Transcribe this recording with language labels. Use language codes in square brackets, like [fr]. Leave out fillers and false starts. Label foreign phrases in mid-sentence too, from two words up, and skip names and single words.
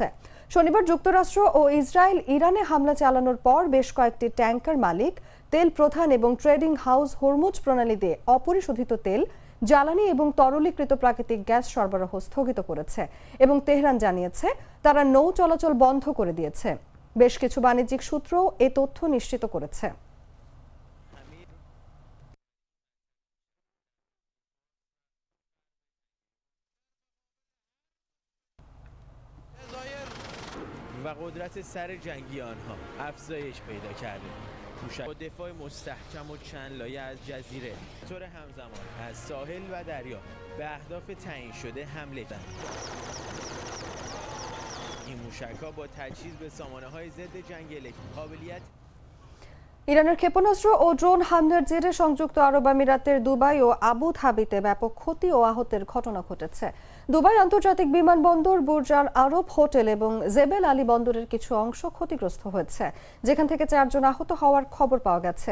[bn] শনিবার যুক্তরাষ্ট্র ও ইসরায়েল ইরানে হামলা চালানোর পর বেশ কয়েকটি ট্যাংকার মালিক, তেল প্রধান এবং ট্রেডিং হাউস হরমুজ প্রণালী দিয়ে অপরিশোধিত তেল, জ্বালানি এবং তরলীকৃত প্রাকৃতিক গ্যাস সরবরাহ স্থগিত করেছে এবং তেহরান জানিয়েছে তারা নৌ চলাচল বন্ধ করে দিয়েছে। বেশ কিছু বাণিজ্যিক সূত্রও এ তথ্য নিশ্চিত করেছে। [fa] و قدرت سر جنگی آنها افزایش پیدا کرده. با دفاع مستحکم و چند لایه از جزیره طور همزمان از ساحل و دریا به اهداف تعیین شده حمله کردند. این موشک‌ها با تجهیز به سامانه‌های ضد جنگ قابلیت [bn] ইরানের ক্ষেপণাস্ত্র ও ড্রোন হামলার জেরে সংযুক্ত আরব আমিরাতের দুবাই ও আবু ধাবিতে ব্যাপক ক্ষতি ও আহতের ঘটনা ঘটেছে। দুবাই আন্তর্জাতিক বিমানবন্দর, বুর্জ আল আরব হোটেল এবং জেবেল আলী বন্দরের কিছু অংশ ক্ষতিগ্রস্ত হয়েছে, যেখান থেকে 4 জন আহত হওয়ার খবর পাওয়া গেছে।